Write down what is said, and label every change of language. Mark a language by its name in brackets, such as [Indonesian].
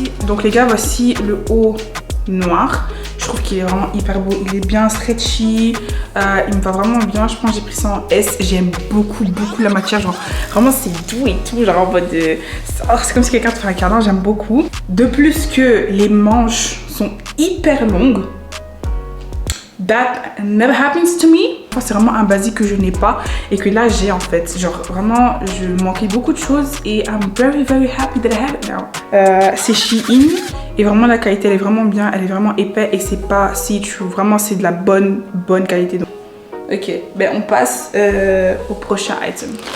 [French] Donc les gars, voici le haut noir. Je trouve qu'il est vraiment hyper beau. Il est bien stretchy. Il me va vraiment bien. Je pense que j'ai pris ça en S. J'aime beaucoup la matière. Genre, vraiment, c'est doux et tout. Genre, en mode de... c'est comme si quelqu'un te fait un câlin. J'aime beaucoup. De plus que les manches sont hyper longues. [English] That never happens to me. [French] C'est vraiment un basique que je n'ai pas et que là j'ai en fait. Genre vraiment, je manquais beaucoup de choses et [English] I'm very happy that I have it now. [French] C'est Shein et vraiment la qualité elle est vraiment bien. Elle est vraiment épais et c'est pas see-through. Vraiment c'est de la bonne qualité. Donc. Ok, ben on passe au prochain item.